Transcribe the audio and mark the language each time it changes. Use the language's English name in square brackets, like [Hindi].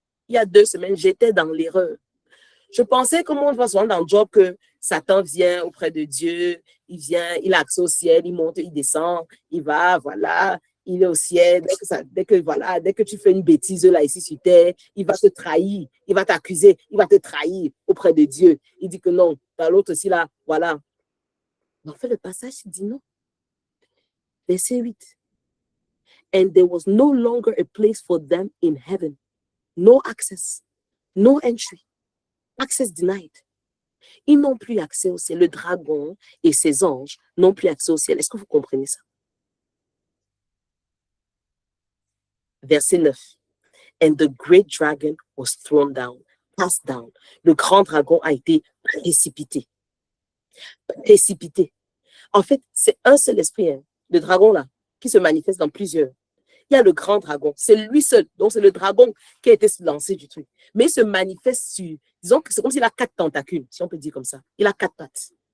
[French] Il y a 2 semaines, j'étais dans l'erreur. Je pensais, comme on voit souvent dans le job, que Satan vient auprès de Dieu, il vient, il a accès au ciel, il monte, il descend, il va, voilà, il est au ciel. Dès que tu fais une bêtise là, ici sur terre, il va te trahir, il va t'accuser, il va te trahir auprès de Dieu. Il dit que non, dans l'autre aussi là, voilà. Mais en fait, le passage, il dit non. Verset 8. [English] And there was no longer a place for them in heaven. No access, no entry. Access denied. [French] Ils n'ont plus accès au ciel. Le dragon et ses anges n'ont plus accès au ciel. Est-ce que vous comprenez ça? Verset 9. [English] And the great dragon was thrown down, passed down. [French] Le grand dragon a été précipité. Précipité. En fait, c'est un seul esprit, hein, le dragon là, qui se manifeste dans plusieurs. Il y a le grand dragon, c'est lui seul. Donc, c'est le dragon qui a été lancé du truc. Mais il se manifeste sur, disons que c'est comme s'il a 4 tentacules, si on peut dire comme ça. Il a 4 pattes.